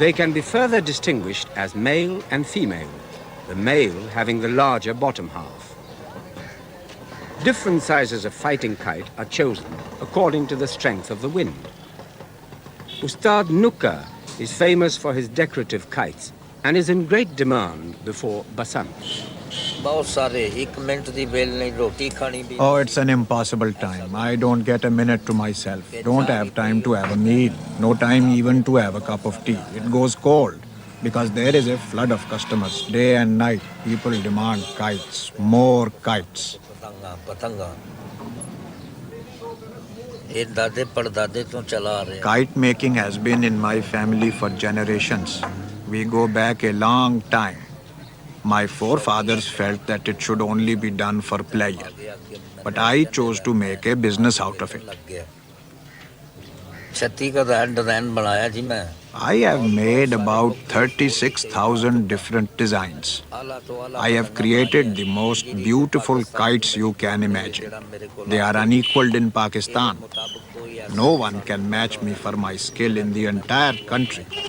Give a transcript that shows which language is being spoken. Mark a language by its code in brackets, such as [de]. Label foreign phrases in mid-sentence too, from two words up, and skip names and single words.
[en] They can be further distinguished as male and female, the male having the larger bottom half. Different sizes of fighting kite are chosen according to the strength of the wind. Ustad Nuka is famous for his decorative kites and is in great demand before basant. [pa] ਬਹੁਤ ਸਾਰੇ 1 ਮਿੰਟ ਦੀ ਵੇਲ ਨਹੀਂ ਰੋਟੀ ਖਾਣੀ ਵੀ [en] Oh, it's an impossible time. I don't get a minute to myself. Don't have time to have a meal. No time even to have a cup of tea. It goes cold because there is a flood of customers. Day and night, people demand kites, more kites. [pa] ਪਤੰਗਾ ਇਹ ਦਾਦੇ ਪੜਦਾਦੇ ਤੋਂ ਚਲਾ ਆ ਰਿਹਾ [en] Kite making has been in my family for generations. We go back a long time. My forefathers felt that it should only be done for pleasure. But I chose to make a business out of it. [ur] 36 کا ڈیزائن بنایا جی میں [en] I have made about 36,000 different designs. I have created the most beautiful kites you can imagine. They are unequaled in Pakistan. No one can match me for my skill in the entire country.